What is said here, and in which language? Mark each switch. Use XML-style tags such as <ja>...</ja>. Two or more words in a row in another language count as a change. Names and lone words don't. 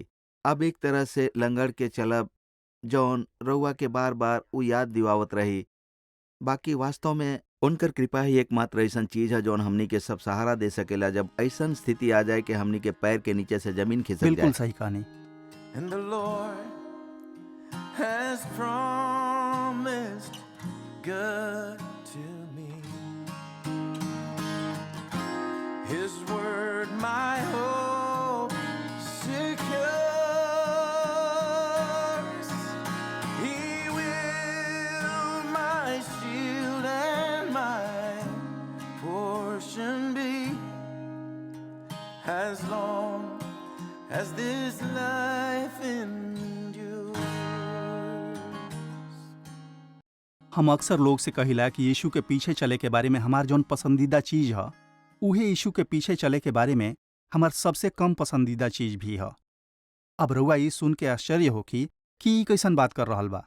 <bho>अब एक तरह से लंगड़ के चलब जौन रउआ के बार बार उ याद दिवावत रही बाकी वास्तव में उनकर कृपा ही एकमात्र ऐसा चीज है जौन हमनी के सब सहारा दे सकेला जब ऐसा स्थिति आ जाए कि हमनी के पैर के नीचे से जमीन खिसक बिल्कुल जाए। सही कहानी।</bho> <en>And the Lord has promised good to me. His word my hope secures. He will my shield and my portion be as long as this life endures.</en> <bho>हम अक्सर लोग से कहिला कि यीशु के पीछे चले के बारे में हमार जौन पसंदीदा चीज है उहे यीशु के पीछे चले के बारे में हमार सबसे कम पसंदीदा चीज भी है। अब रउआ ई सुन के आश्चर्य होखी कि ई कैसन बात कर रहल बा।</bho>